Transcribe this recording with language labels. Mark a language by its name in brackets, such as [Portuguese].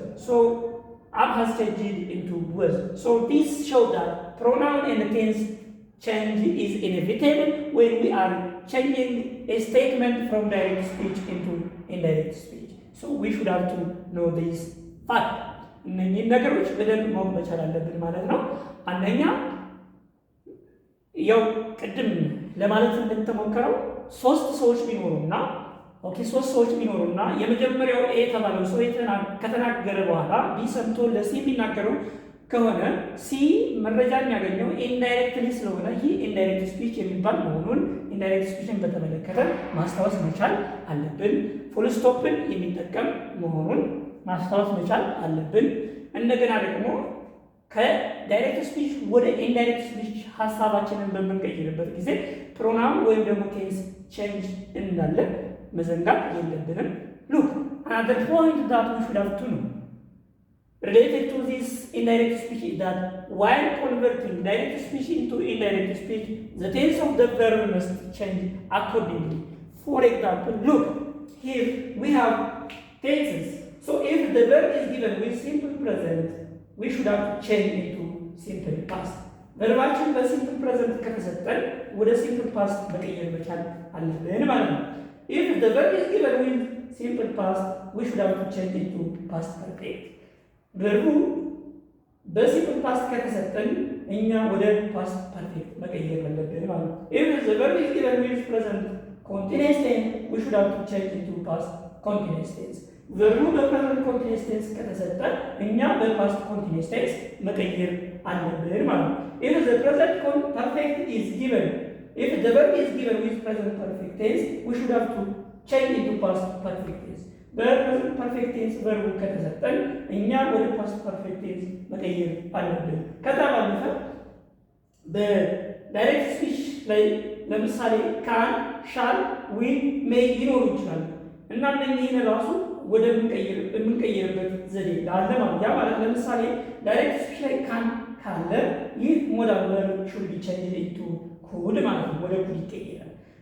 [English] So am has changed into was. So this shows that pronoun and tense change is inevitable when we are changing a statement from direct speech into indirect speech. So we should have to know this fact. [Amharic] እነኚህ ነገሮች በደንብ ማወቅ መቻል አለብን ማለት ነው። አንደኛ ያው ቅድም ለማለት እንደተሞከረው ሶስት ሰዎች ቢኖሩና የመጀመሪያው ኤ የተባለው ሰው ከተናገረ በኋላ ቢ ሰምቶ ለሲ የሚናገረው ከሆነ ሲ መረጃ የሚያገኘው ኢንዳይሬክትሊ ስለሆነ ይህ ኢንዳይሬክት ስፒች የሚባል መሆኑን ኢንዳይሬክት ስፒችን በተመለከተ ማስታወስ መቻል አለብን። ፉል ስቶፕን የሚጠቀም መሆኑን ማስታወስ መቻል አለብን። እንደገና ደግሞ ከዳይሬክት ስፒች ወደ ኢንዳይሬክት ስፒች ሀሳባችንን በምንቀይርበት ጊዜ ፕሮናውን ወይም ደግሞ ቴንስ ቼንጅ እንዳለ መዘንጋት የለብንም። ሉክ [English] another point that we should have to know related to this indirect speech is that while converting direct speech into indirect speech, the tense of the verb must change accordingly. For example, look, here we have tenses. So if the verb is given with simple present, we should have to change it to simple past. [Amharic] verbaችን በሲምፕል ፕሬዘንት ከተሰጠን ወደ ሲምፕል ፓስት መቀየር መቻል አለብን ማለት ነው። [English] If the verb is given with simple past, we should have to change it to past perfect. [Amharic] verbu በሲምፕል ፓስት ከተሰጠን እኛ ወደ ፓስት ፐርፌክት መቀየር አለብን ማለት ነው። [English] If the verb is given with present continuous tense, we should have to change it to past continuous tense. [Amharic] verbu በpresent continuous tense ከተሰጠን እኛ በፓስት continuous tense መቀየር አለብን ማለት ነው። [English] If the present perfect is given, if the verb is given with present perfect tense, we should have to change it to past perfect tense. [Amharic] በፕሬዘንት ፐርፌክት ቴንስ ቨርቡ ከተሰጠን እኛ ወደ ፓስት ፐርፌክት ቴንስ መቀየር አለብን። ከዛ ባለፈ በዳይሬክት ስፒች ላይ ለምሳሌ ካን፣ ሻል፣ ዊል፣ ሜይ ሊኖሩ ይችላሉ እና እነኚህን ራሱ ወደ የምንቀይርበት ዘዴ አለ ማለት ያ ማለት ለምሳሌ ዳይሬክት ስፒች ላይ ካን ካለ ይህ ሞዳል ቨርብ ሹድ ቢ ቼንጅድ ኢንቱ ኩድ ማለት ነው፣ ወደ ኩድ ይቀየራል።